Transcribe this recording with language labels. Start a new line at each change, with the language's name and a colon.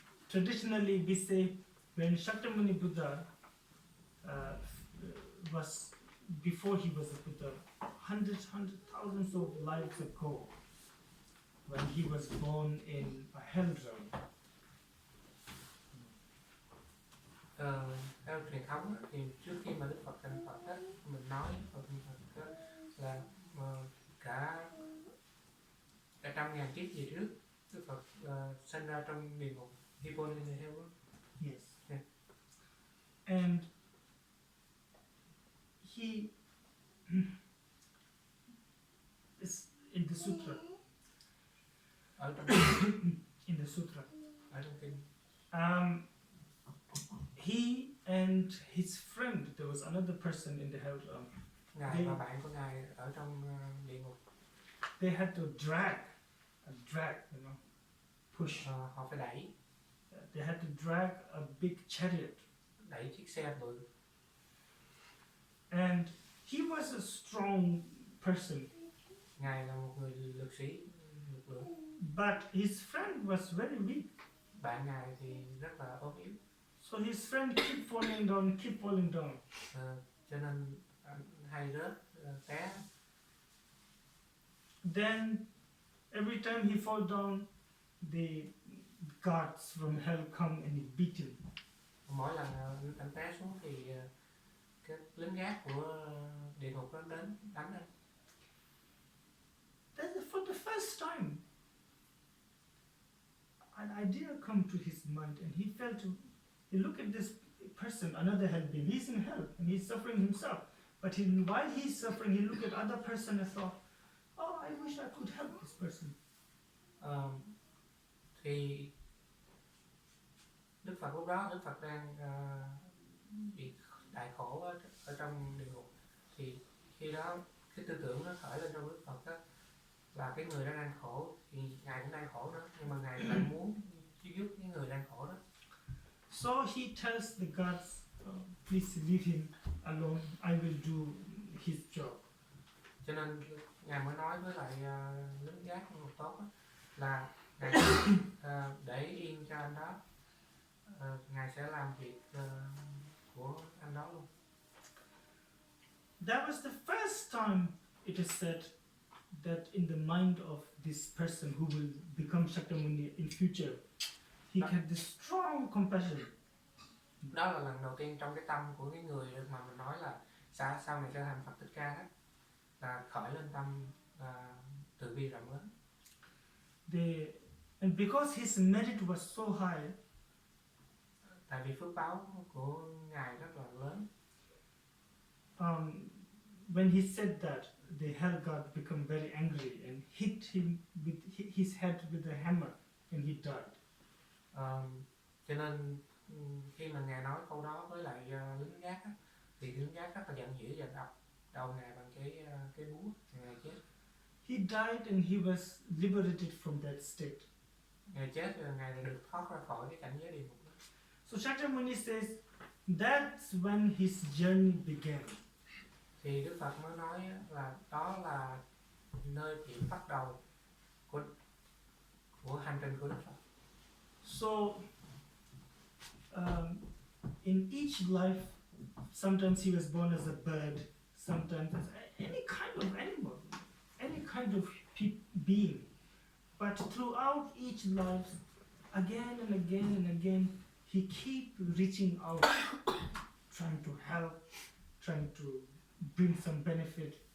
English: Traditionally, we say when Shakyamuni Buddha was before he was a Buddha, hundreds, thousands of lives ago, when he was born in a hell realm.
Vietnamese: Theo truyền thống á, thì trước khi mà Đức Phật thành Phật á, mình nói Phật thành Phật á, là cả 100.000 kiếp về trước Đức Phật sinh ra trong địa ngục Hippolynea Hell.
English: Yes. Yeah. And he is in the sutra.
Vietnamese: Ở trong
English: In the sutra.
Vietnamese: ở trong kinh.
English: He and his friend, there was another person in the hell realm.
Vietnamese: Ngài và bạn của ngài ở trong địa ngục.
English: They had to drag, you know, push.
Vietnamese: Họ phải đẩy
English: They had to drag a big chariot.
Vietnamese: đẩy chiếc xe bự.
English: And he was a strong person.
Vietnamese: Ngài là một người lực sĩ, lực lượng.
English: But his friend was very weak.
Vietnamese: Bạn ngài thì rất là ốm yếu.
English: So his friend keep falling down.
Vietnamese: Cho nên hay rớt, té.
English: Then every time he fall down, the guards from hell come and beat him.
Vietnamese: Mỗi lần anh té xuống thì cái lính gác của địa ngục nó đến đánh anh.
English: That's for the first time. An idea come to his mind, and he felt to look at this person, another hell being. He's in hell and he's suffering himself. But while he's suffering, he looked at other person and thought, "Oh, I wish I could help this person."
Vietnamese: Thì Đức Phật lúc đó Đức Phật đang bị đại khổ ở trong địa ngục. Thì khi đó cái tư tưởng nó khởi lên trong Đức Phật đó, là cái người đang khổ thì ngài cũng đang khổ nữa, nhưng mà ngài lại muốn giúp những người đang khổ đó.
English: So he tells the guards, "Please leave him alone. I will do his job."
Vietnamese: Cho nên ngài mới nói với lại lính gác một tốt đó, là ngài để yên cho anh đó, ngài sẽ làm việc của anh đó luôn.
English: That was the first time it is said that in the mind of this person who will become Shakyamuni in future, he had this strong compassion.
Vietnamese: Đó là lần đầu tiên trong cái tâm của cái người mà mình nói là sau này sẽ thành Phật Thích Ca đó, là khởi lên tâm từ bi rộng lớn.
English: And because his merit was so high,
Vietnamese: tại vì phước báo của ngài rất là lớn.
English: When he said that, the hell god became very angry and hit him with his head with a hammer, and he died.
Vietnamese: Cho nên khi mà ngài nói câu đó với lại lính gác á, thì lính gác rất là giận dữ và đập đầu ngài bằng cái búa, ngài chết.
English: He died and he was liberated from that state.
Vietnamese: Ngài chết rồi ngài lại được thoát ra khỏi cái cảnh giới địa ngục đó.
English: So Shakyamuni says that's when his journey began.
Vietnamese: Thì Đức Phật mới nói là đó là nơi điểm bắt đầu của hành trình của Đức Phật.
English: So in each life, sometimes he was born as a bird, sometimes as any kind of animal, any kind of being. But throughout each life, again and again and again, he keep reaching out, trying to help, trying to bring some benefit.